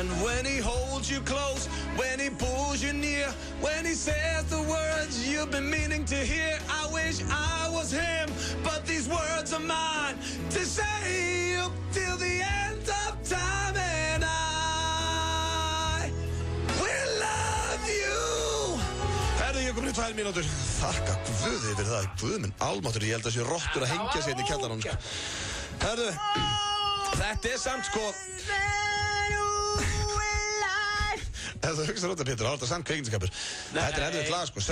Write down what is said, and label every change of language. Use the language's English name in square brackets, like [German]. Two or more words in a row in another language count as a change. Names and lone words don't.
[English] When he holds you close, when he pulls you near, when he says the words you've been meaning to hear. I wish I was him, but these words are mine to say till the end of time. And I will love you. [Icelandic] Herðu, ég komin í 2 mínútur. Þakka Guði fyrir það. Guð minn almáttur, ég held að sé rottur að hengja sig inn í kjallarann, sko. Herðu, þetta er samt, sko... Ef þú hugsaður út af Pétur, þá er þetta samt kveikmyndaskapur. Þetta er erfitt lag, sko.